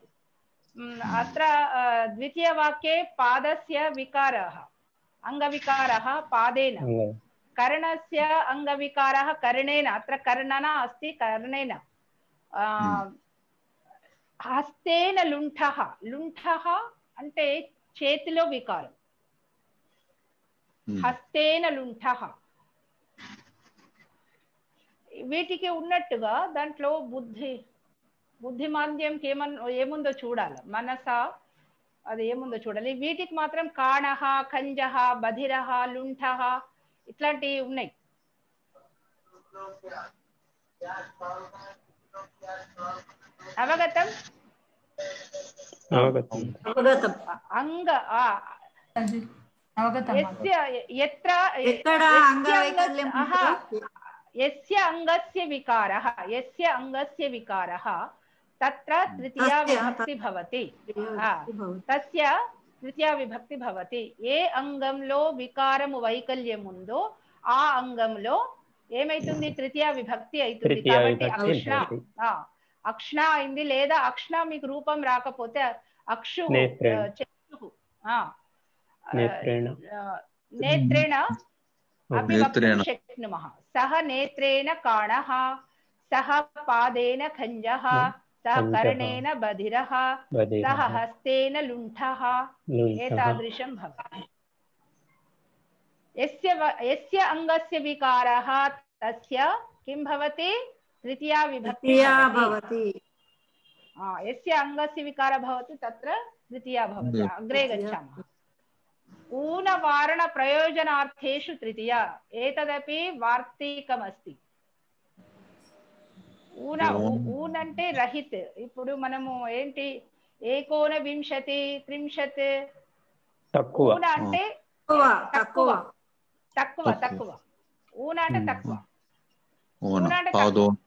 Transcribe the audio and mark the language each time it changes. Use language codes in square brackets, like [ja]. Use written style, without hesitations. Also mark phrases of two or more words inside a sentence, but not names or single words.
[sa] अत्र द्वितीयवाक्ये पादस्य विकारः अंगविकारः पादेन, कर्णस्य अंगविकारः कर्णेन. अत्र कर्णना अस्ति, कर्णेन. हस्तेन लुण्ठः. [te] लुण्ठः అంటే చేతిలో వికారం. [sa] హస్తేన లుంఠః. [te] వీటికి ఉన్నట్టుగా దాంట్లో బుద్ధిమాంద్యం ఏముందో చూడాలి. మనస అది ఏముందో చూడాలి. వీటికి మాత్రం [sa] కాణః, ఖంజః, బధిరః, లుంఠః [te] ఇట్లాంటివి ఉన్నాయి. అవగతం? [sa] అంగ यस्य अंगस्य विकारः तत्र तृतीया विभक्ति भवति. तस्य तृतीया विभक्ति भवति. [te] ఏ అంగంలో వికారము వైకల్యం ఉందో ఆ అంగంలో ఏమైతుంది? తృతీయ విభక్తి అవుతుంది. కాబట్టి అక్ష్ణ అయింది. లేదా అక్ష్ణ మీకు రూపం రాకపోతే అక్షు, చక్షు, [sa] नेत्रेण अपि वक्तुं नेत्रेण शक्नुमः। सः नेत्रेण काणः, सः पादेन खञ्जः, सः खञ्जः, कर्णेन बधिरः, सः बधिरः, हस्तेन लुण्ठः, लुण्ठः। एतादृशं भवति। यस्य अङ्गस्य विकारः तस्य किं भवति? तृतीया विभक्ति भवति। यस्य अङ्गस्य विकारः भवति तत्र तृतीया भवति। अग्रे गच्छामः। ऊनवारणप्रयोजनार्थेषु तृतीया, एतदपि वार्तिकमस्ति। [te] ఊన్ అంటే రహిత్. ఇప్పుడు మనము ఏంటి, 19, 30, ఊన అంటే తక్కువ తక్కువ తక్కువ. ఊన అంటే తక్కువ, ఊన అంటే తక్కువ.